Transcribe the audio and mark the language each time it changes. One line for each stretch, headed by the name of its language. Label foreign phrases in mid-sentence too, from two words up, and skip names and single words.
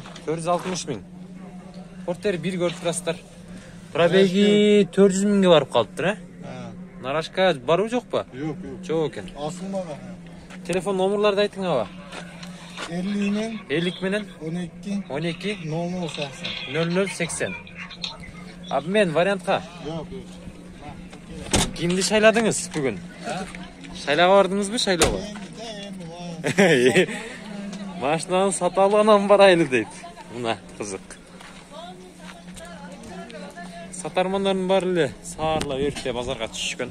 Kyrgyz: 460 000. Портер 1 көрүп турасыздар. Пробеги 400 000ге барып калыптыр, а? Нарашка барбы жокпу? Жок экен. Асылмага. Телефон номерларды айтың аба. 50 менен 12 0080. Абы мен вариантқа. Жоқ. Кимди шайладыңыз бүгүн? Шайлага бардыңызбы, шайлоого? Машинаны сата алганан барайлы дейт. Мына кызык. Сатармандардын баары эле саарлап эрте базарга түшкөн.